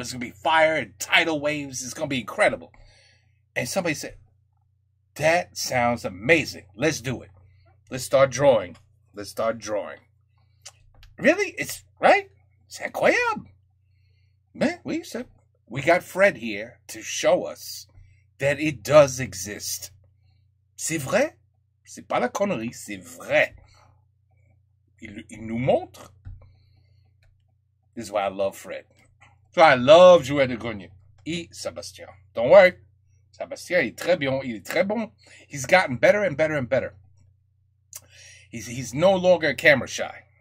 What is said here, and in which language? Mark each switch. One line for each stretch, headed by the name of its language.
English: It's going to be fire and tidal waves. It's going to be incredible. And somebody said, that sounds amazing. Let's do it. Let's start drawing. Let's start drawing. Really? It's, right?
French: C'est incroyable.
English: Man, we got Fred here to show us that it does exist.
French: C'est vrai. C'est pas la connerie, c'est vrai. Il nous montre.
English: This is why I love Fred. So I love
French: jouer de Grenier. Et Sébastien.
English: Don't worry.
French: Sébastien, il est très bon.
English: He's gotten better and better and better. He's no longer camera shy.